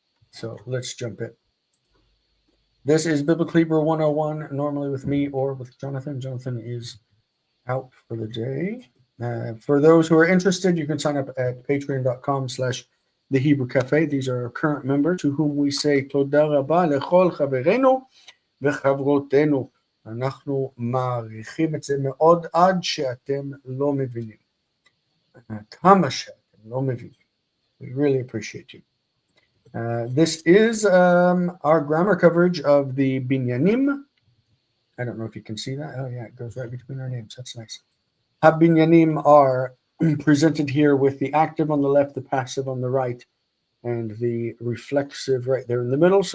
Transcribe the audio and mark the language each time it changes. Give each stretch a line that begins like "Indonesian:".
English: So let's jump in. This is Biblically Bro 101, normally with me or with Jonathan. Jonathan is out for the day. For those who are interested, you can sign up at patreon.com/The Hebrew Cafe. These are our current members to whom we say
Hebrew: תודה רבה לכל חברינו וחברותינו. אנחנו מעריכים את זה מאוד עד שאתם לא מבינים. כמה שאתם לא מבינים.
English: We really appreciate you. This is our grammar coverage of the binyanim. I don't know if you can see that. Oh, yeah, it goes right between our names. That's nice. Binyanim are presented here with the active on the left, the passive on the right, and the reflexive right there in the middle.